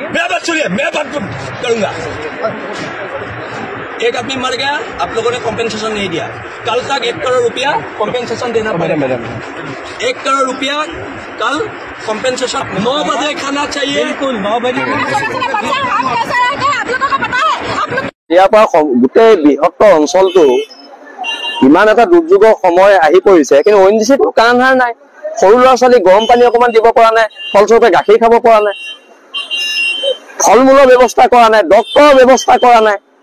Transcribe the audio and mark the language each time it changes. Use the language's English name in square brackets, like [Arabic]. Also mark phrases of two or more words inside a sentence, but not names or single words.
[Hindi] मेरा बात सुनिए, मैं बात करूंगा। एक आदमी मर गया, आप लोगों ने कॉम्पेंसेशन नहीं दिया। कल तक 1 करोड़ रुपया कॉम्पेंसेशन देना पड़ेगा। 1 करोड़ रुपया कल कॉम्पेंसेशन। 9 बजे खाना चाहिए। बिल्कुल 9 बजे। [Assamese] ইয়াৰ পৰা গোটেই বৃহত্তৰ অঞ্চলটো ইমান এটা দুৰ্যোগৰ সময় আহি পৰিছে, কিন্তু ONGC কোনো কাণ হাৰ নাই। সৰু ল'ৰা ছোৱালী গৰম পানী অকণমান দিব পৰা নাই, ফলস্বৰূপে গাখীৰ খাব পৰা নাই, ফল মূলৰ ব্যৱস্থা কৰা নাই, ডক্তৰৰ ব্যৱস্থা কৰা নাই।